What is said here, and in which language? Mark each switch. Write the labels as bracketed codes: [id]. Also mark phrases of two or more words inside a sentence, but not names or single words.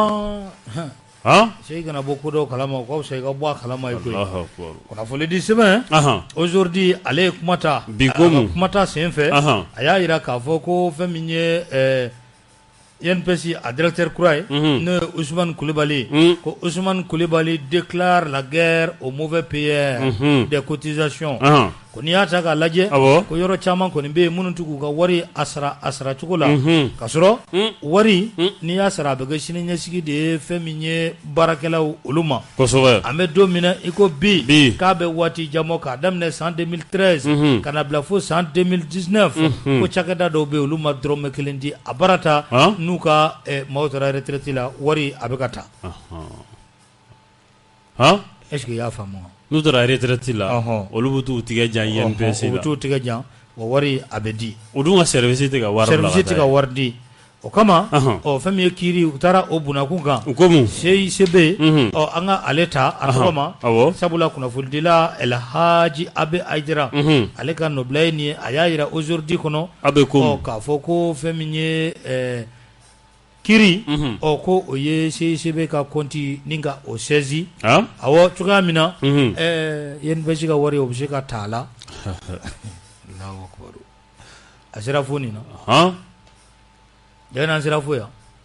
[bm] sɛ kana bɔ ko dɔw kalama o ka fisa i ka bɔ a kalama ye koyi kunnafoni di sɛbɛn aujourd'hui ale ye kuma ta sen fɛ a y'a jira k'a fɔ ko fɛn min ye INPS a directeur kura ye n'o ye Ousmane Coulibaly ko Ousmane Coulibaly [fr] déclare la guerre aux mauvais payeurs des cotisations [bm] ko n'i y'a ta k'a lajɛ ko yɔrɔ caman kɔni bɛ yen minnu t'u ka wari a sara cogo la ka sɔrɔ wari n'i y'a sara a bɛ kɛ sini ɲɛsigi de ye fɛn min ye baarakɛlaw olu ma an bɛ don min na i ko bi k'a bɛ waati jan bɔ k'a daminɛ san 2013 ka na bila fo san 2019 ko cakɛda dɔw bɛ yen olu ma dɔrɔmɛ 1 di a baara ta n'u ka maaw taara retraite la wari a bɛ ka taa [fr] est-ce que [bm] i y'a faamu n'u taara retraite la olu bɛ t'u tigɛ jan INPS la u bɛ t'u tigɛ jan wa wari a bɛ di o dun ka service tɛ ka wari bila service tɛ ka wari di o kama fɛn min ye kiiri u taara o bunakun kan CICB an ka ale ta a tɔgɔ ma sabula kunnafonidila El Hadji Abe Aidara ale ka nɔbila ye nin ye a y'a jira aujourd'hui kɔnɔ k'a fɔ ko fɛn min ye kiiri ko o ye CICB ka compte ni ka o saisi awɔ cogoya min na INPS ka wari o bɛ se ka ta a la a sera fo nin na jɛnɛ sera fo yan